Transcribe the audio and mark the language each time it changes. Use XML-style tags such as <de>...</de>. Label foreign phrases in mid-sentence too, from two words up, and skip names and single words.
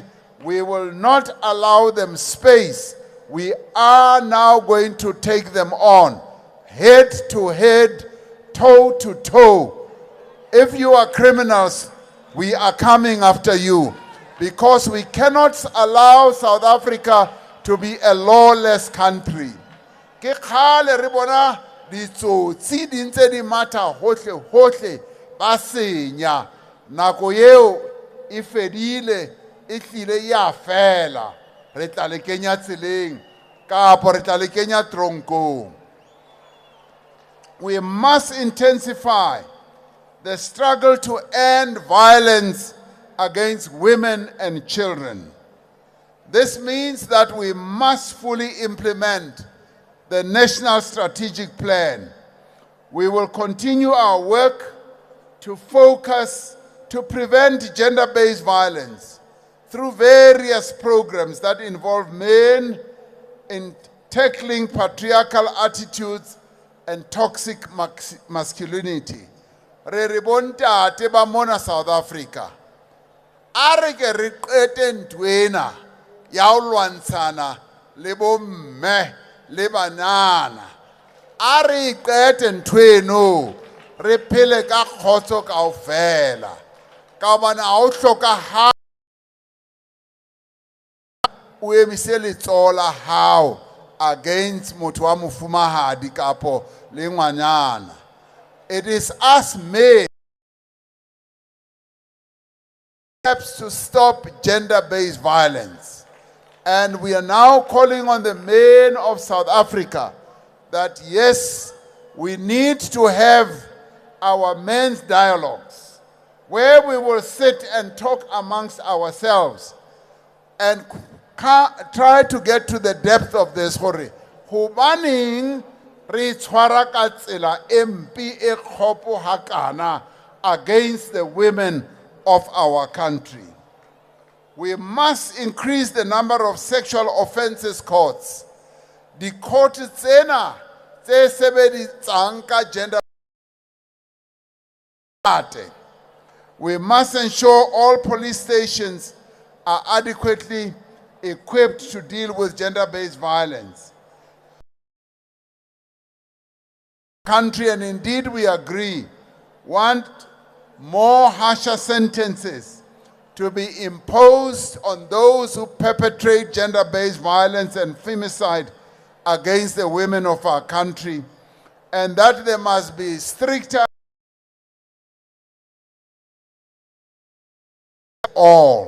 <en>We will not allow them space. We are now going to take them on, head to head, toe to toe. If you are criminals, we are coming after you, because we cannot allow South Africa to be a lawless country.</en> <st>Ke khale re bona ditsotsi di ntse di matha hohle hohle ba senya nako eo e fedile e tlile ya fela re tla le kenya tseleng kapo re tla le kenya tronkong.</st> <en>we must intensify the struggle to end violence against women and children. This means that we must fully implement the National Strategic Plan. We will continue our work to focus to prevent gender-based violence through various programs that involve men in tackling patriarchal attitudes and toxic masculinity.</en> <st>Re bontate ba mona South Africa. Are ke re qete ntwena ya ho lwantshana le bomme le banana. Are qete ntweno re phele ka khotso kaofela. Ka bana ha o hloka ha o emise letsoho la hao against motho wa mofumahadi kapo le ngwanyana.</st> <en>It is us men steps to stop gender-based violence. And we are now calling on the men of South Africa that yes, we need to have our men's dialogues where we will sit and talk amongst ourselves and try to get to the depth of this story.</en> <st>Hobaneng re tshwara ka tsela empi e kgopo hakana</st> <en>against the women of our country. We must increase the number of sexual offences courts.</en> <st>The court tsena tse sebedisang ka gender.</st> <en>We must ensure all police stations are adequately equipped to deal with gender-based violence. Country, and indeed we agree, want more harsher sentences to be imposed on those who perpetrate gender-based violence and femicide against the women of our country, and that there must be stricter all.</en>